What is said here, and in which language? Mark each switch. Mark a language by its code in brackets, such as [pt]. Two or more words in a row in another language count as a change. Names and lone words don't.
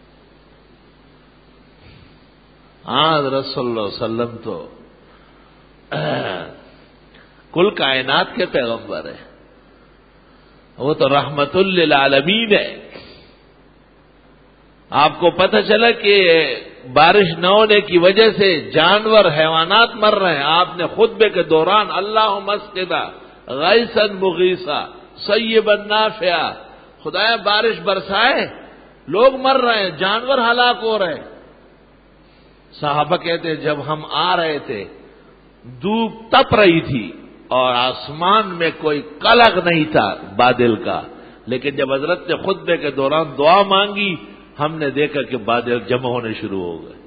[ur] حضرت صلی اللہ علیہ وسلم تو کل کائنات کے پیغمبر ہیں، وہ تو رحمت للعالمین ہے۔ آپ کو پتہ چلا کہ بارش نہ ہونے کی وجہ سے جانور حیوانات مر رہے ہیں، آپ نے خطبے کے دوران [ar] اللہم اسقنا غیثا مغیثا صیبا نافعا، [ur] خدایا بارش برسائے، لوگ مر رہے ہیں، جانور ہلاک ہو رہے ہیں۔ صحابہ کہتے ہیں جب ہم آ رہے تھے دھوپ تپ رہی تھی اور آسمان میں کوئی قلق نہیں تھا بادل کا، لیکن جب حضرت نے خطبے کے دوران دعا مانگی ہم نے دیکھا کہ بادل جمع ہونے شروع ہو گئے۔